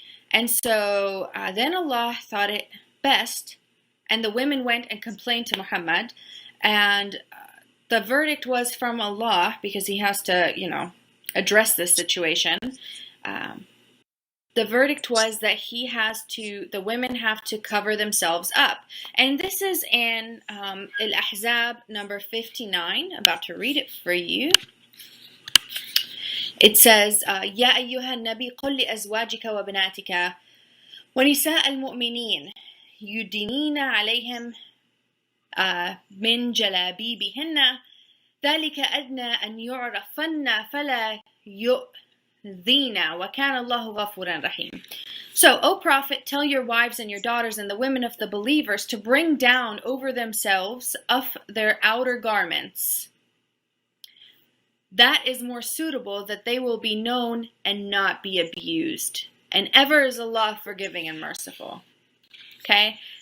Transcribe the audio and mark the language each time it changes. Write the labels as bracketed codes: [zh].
[en] And so then Allah thought it best, and the women went and complained to Muhammad, and the verdict was from Allah, because he has to, address this situation. The verdict was that the women have to cover themselves up. And this is in Al-Ahzab number 59. I'm about to read it for you. It says, [ar] يا أيها النبي قل لأزواجك وبناتك ونساء المؤمنين يدنين عليهم من جلابيبهن ذلك أدنى أن يعرفن فلا يؤذين وكان الله غفورا رحيم. [en] So, O Prophet, tell your wives and your daughters and the women of the believers to bring down over themselves of their outer garments. That is more suitable, that they will be known and not be abused. And ever is Allah forgiving and merciful. Okay?